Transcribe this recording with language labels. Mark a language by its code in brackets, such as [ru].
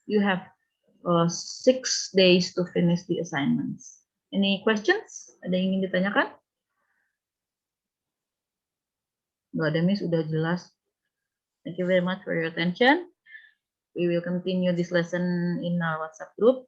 [en] You have 6 days to finish the assignments. Any questions? [id] Ada yang ingin ditanyakan? Nggak ada, Miss, sudah jelas. [en] Thank you very much for your attention. We will continue this lesson in our WhatsApp group.